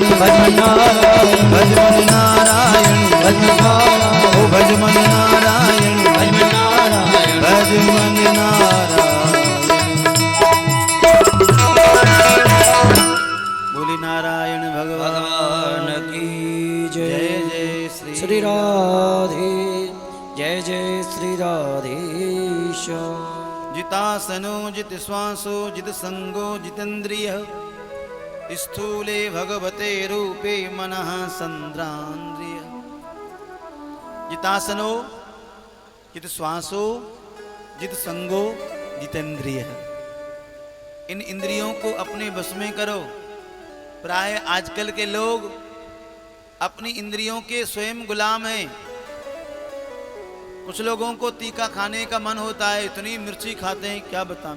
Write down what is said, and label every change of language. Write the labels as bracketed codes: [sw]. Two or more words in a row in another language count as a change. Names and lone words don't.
[hi] भजमन नारायण भजमन नारायण भजमन नारायण ओ भजमन नारायण भजमन नारायण भजमन नारायण बोली नारायण भगवान भगवान की जय जय जय श्री राधे जय जय श्री राधेश [sa] जितासनो जित श्वासो जित संगो जितेन्द्रिय स्थूले भगवते रूपे मनः संद्रान्द्रिय जितासनो जित श्वासो जित संगो जितेन्द्रिय [hi] इन इंद्रियों को अपने बस में करो। प्राय आजकल के लोग अपनी इंद्रियों के स्वयं गुलाम हैं। कुछ लोगों को तीखा खाने का मन होता है, इतनी मिर्ची खाते हैं क्या बताऊं।